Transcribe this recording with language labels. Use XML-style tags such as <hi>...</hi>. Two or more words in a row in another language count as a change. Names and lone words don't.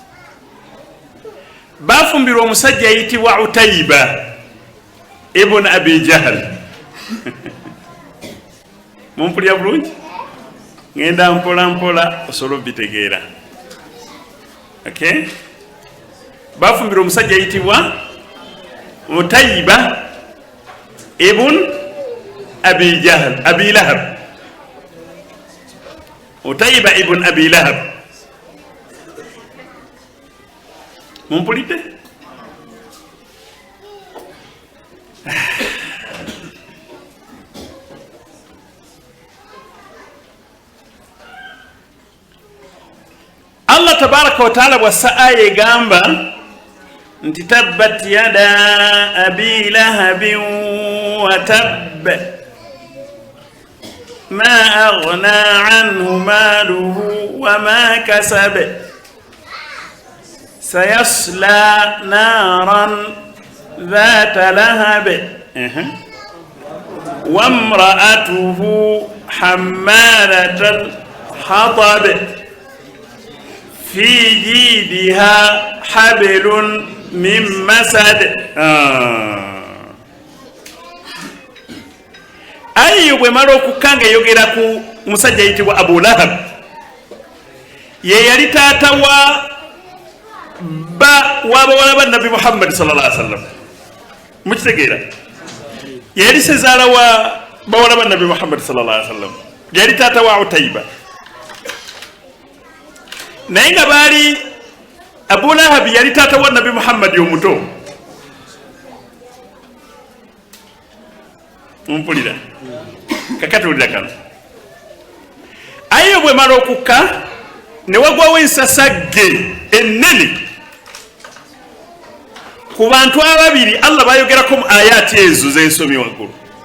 <lg>bafumbirwa omusajja ayitibwa Utayba ibn Abi Jahal. mumpulya bulungi? ngenda mpola mpola osobola obitegeera. Okay, bafumbirwa omusajja ayitibwa Utayba ibn Abi Jahal, Abi Lahab. Utayba ibn Abi Lahab. mumpulidde?</lg> <ar>الله تبارك وتعالى</ar> <lg>bwassa aya egamba nti</lg> <ar>تبت يدا أبي لهب وتب ما أغنى عنه ماله وما كسب سيصلى نارا ذات لهب وامرأته حمالة الحطب في جيدها حبل من مسد.</ar> <lg>ayo bwe mala okukanga eyogera ku musajja ayitibwa Abu Lahab. ye yali taata w'abawala ba Nabi Muhammad</lg> <ar>صلى الله عليه وسلم.</ar> <lg>mukitegeera? yali sezaala wa bawala ba Nabi Muhammad</lg> <ar>صلى الله عليه وسلم.</ar> <lg>yali taata wa Utayba. naye nga baali Abu Lahab yali taata wa Nabi Muhammad omuto. mumpulira? kakati wulira kano. ayo bwe mala okukka ne wagwawo ensasagge ennene ku bantu ababiri Allah bayogerako mu ayati ezo zensomye waggulu.</lg>